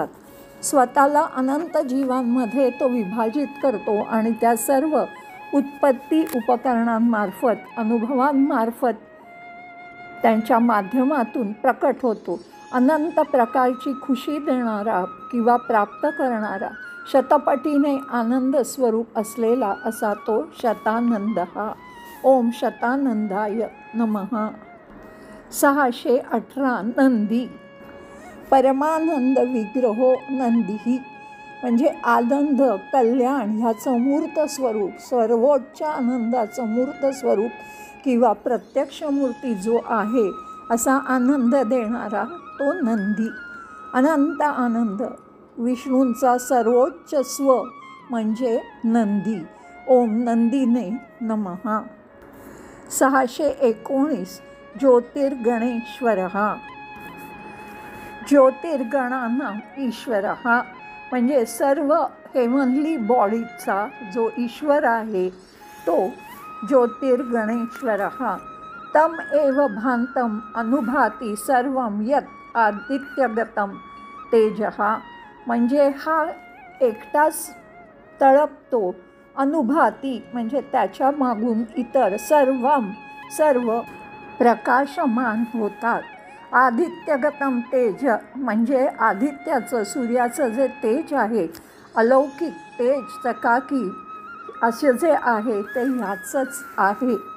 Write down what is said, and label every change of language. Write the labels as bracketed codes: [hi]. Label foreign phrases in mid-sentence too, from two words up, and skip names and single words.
[mr] स्वतःला अनंत जीवांमध्ये तो विभाजित करतो आणि त्या सर्व उत्पत्ती उपकरणांमार्फत, अनुभवांमार्फत त्यांच्या माध्यमातून प्रकट होतो। अनंत प्रकारची खुशी देणारा किंवा प्राप्त करणारा, शतपटीने आनंद स्वरूप असलेला असा तो शतानन्दः। [sa] ओम शतानंदाय नमः। [mr] 618 [sa] नंदी परमानंद विग्रहो [mr] नंदीः म्हणजे आनंद, कल्याण ह्याचं मूर्त स्वरूप, सर्वोच्च आनंदाचं मूर्त स्वरूप किंवा प्रत्यक्ष मूर्ती जो आहे असा आनंद देणारा तो नंदी। अनंत आनंद विष्णूंचा सर्वोच्च स्व म्हणजे नंदी। [sa] ओम नंदीने नमः। [mr] 619 ज्योतिर्गणेश्वरः [sa] ज्योतिर्गणानां ईश्वरः [mr] म्हणजे सर्व [en] heavenly bodycha [mr] जो ईश्वर आहे तो ज्योतिर्गणेश्वरः। [sa] तम एव भांतम अनुभाती सर्वं यत् आदित्यगतम तेजः [mr] म्हणजे हा एकटाच तळपतो, अनुभाती म्हणजे त्याच्या मागून इतर सर्व प्रकाशमान होतात। [sa] आदित्यगतम तेज [mr] म्हणजे आदित्याचं, सूर्याचं जे तेज आहे, अलौकिक तेज, चकाकी असे जे आहे ते ह्याचंच आहे।